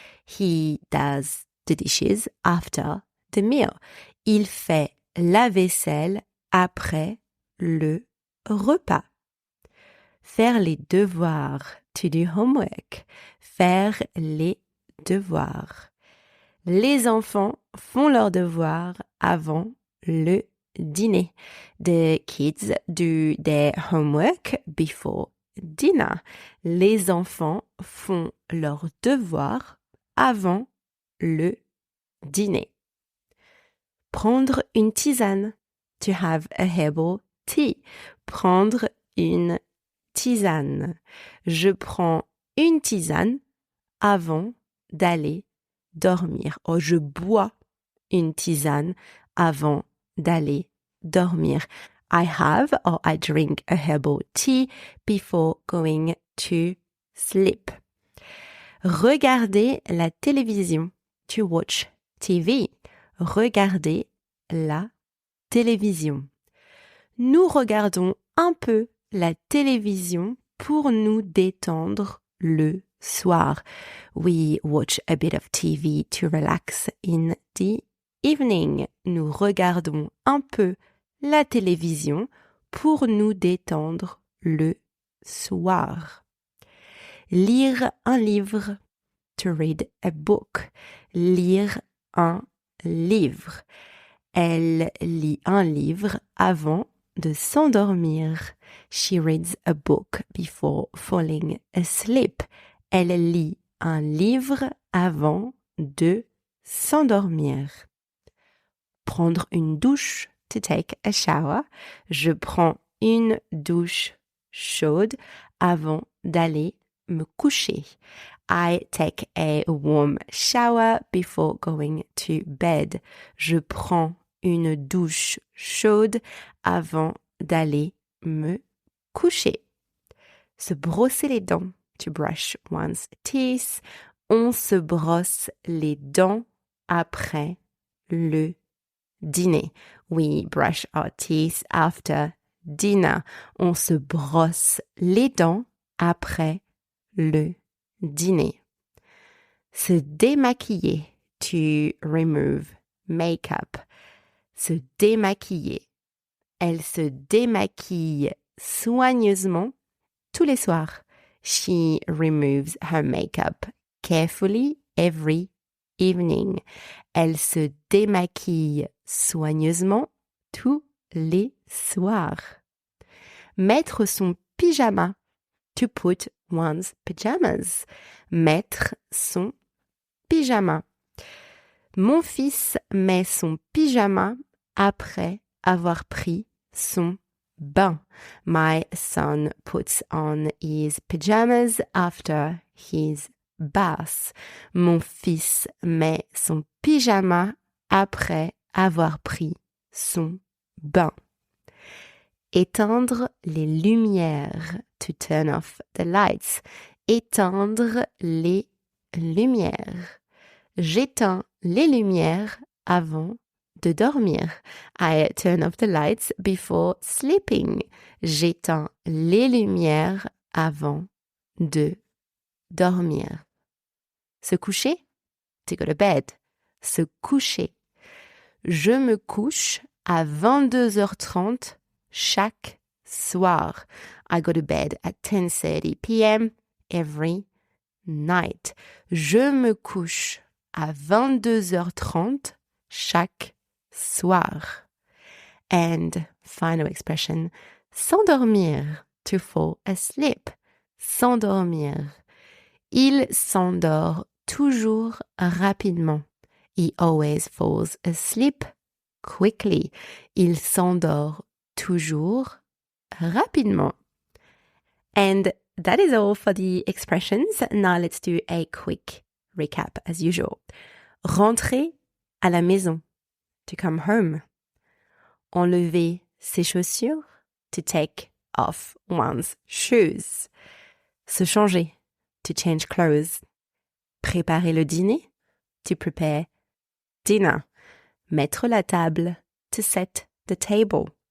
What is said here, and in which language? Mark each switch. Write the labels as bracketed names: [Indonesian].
[English] He does the dishes after the meal. [French] Il fait la vaisselle après le repas. Faire les devoirs. [English] To do homework. [French] Faire les devoirs. Les enfants font leurs devoirs avant le dîner. [English] The kids do their homework before dinner. [French] Les enfants font leurs devoirs avant le dîner. Prendre une tisane. [English] To have a herbal tea. [French] Prendre une tisane. Je prends une tisane avant d'aller dormir. Or, je bois une tisane avant d'aller dormir. [English] I have or I drink a herbal tea before going to sleep. [French] Regarder la télévision. [English] To watch TV. [French] Regarder la télévision. Nous regardons un peu la télévision pour nous détendre le soir. [English] We watch a bit of TV to relax in the evening. [French] Nous regardons un peu la télévision pour nous détendre le soir. Lire un livre. [English] To read a book. [French] Lire un livre. Elle lit un livre avant de s'endormir. [English] She reads a book before falling asleep. [French] Elle lit un livre avant de s'endormir. Prendre une douche. [English] To take a shower. [French] Je prends une douche chaude avant d'aller me coucher. [English] I take a warm shower before going to bed. [French] Je prends une douche chaude avant d'aller me coucher. Se brosser les dents. [English] To brush one's teeth. [French] On se brosse les dents après le dîner. [English] We brush our teeth after dinner. [French] On se brosse les dents après le dîner. Se démaquiller. [English] To remove makeup. [French] Se démaquiller. Elle se démaquille soigneusement tous les soirs. [English] She removes her makeup carefully every evening. [French] Elle se démaquille soigneusement tous les soirs. Mettre son pyjama. [English] To put one's pajamas. [French] Mettre son pyjama. Mon fils met son pyjama après avoir pris son bain. [English] My son puts on his pajamas after his bath. [French] Mon fils met son pyjama après avoir pris son bain. Éteindre les lumières. [English] To turn off the lights. [French] Éteindre les lumières. J'éteins les lumières avant de dormir. [English] I turn off the lights before sleeping. [French] J'éteins les lumières avant de dormir. Se coucher? [English] To go to bed. [French] Se coucher. Je me couche à 22h30 chaque soir. [English] I go to bed at 10:30 p.m. every night. [French] Je me couche à 22h30 chaque soir. [English] And final expression, [French] s'endormir. [English] To fall asleep. [French] S'endormir. Il s'endort toujours rapidement. [English] He always falls asleep quickly. [French] Il s'endort toujours rapidement. [English] And that is all for the expressions. Now let's do a quick recap as usual. [French] Rentrer à la maison. [English] To come home. [French] Enlever ses chaussures. [English] To take off one's shoes. [French] Se changer. [English] To change clothes. [French] Préparer le dîner. [English] To prepare dinner. [French] Mettre la table. [English] To set the table.